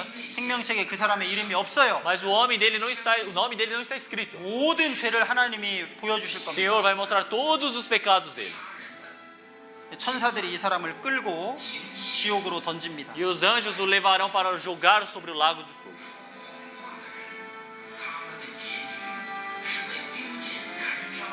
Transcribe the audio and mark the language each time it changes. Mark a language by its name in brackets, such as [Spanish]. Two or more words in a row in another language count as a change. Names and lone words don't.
[Korean] 생명책에 그 사람의 이름이 없어요. [Portuguese] Mas o nome dele não está escrito. [Korean] 모든 죄를 하나님이 보여주실 [Portuguese] O [Korean] 겁니다. [Portuguese] Senhor vai mostrar todos os pecados dele. [Korean] 천사들이 이 사람을 끌고 지옥으로 던집니다. [Portuguese] E os anjos o levarão para jogar sobre o lago de fogo.